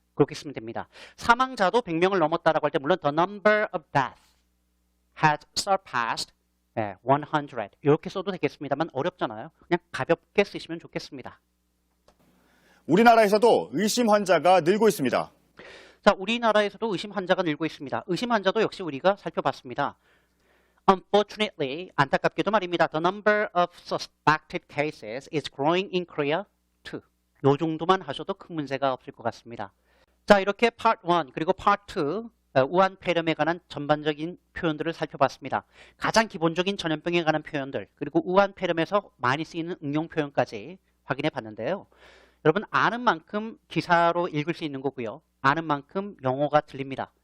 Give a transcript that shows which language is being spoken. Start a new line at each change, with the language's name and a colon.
Korean: 그렇게 쓰면 됩니다. 사망자도 100명을 넘었다라고 할 때 물론
English: the number of deaths has surpassed 100
Korean: 이렇게 써도 되겠습니다만 어렵잖아요. 그냥 가볍게 쓰시면 좋겠습니다. 우리나라에서도 의심 환자가 늘고 있습니다. 자, 우리나라에서도 의심 환자가 늘고 있습니다. 의심 환자도 역시 우리가 살펴봤습니다.
English: Unfortunately,
Korean: 안타깝게도 말입니다.
English: The number of suspected cases is growing in Korea too.
Korean: 요 정도만 하셔도 큰 문제가 없을 것 같습니다. 자, 이렇게 Part 1 그리고 Part 2 우한 폐렴에 관한 전반적인 표현들을 살펴봤습니다. 가장 기본적인 전염병에 관한 표현들 그리고 우한 폐렴에서 많이 쓰이는 응용 표현까지 확인해 봤는데요. 여러분 아는 만큼 기사로 읽을 수 있는 거고요. 아는 만큼 영어가 들립니다.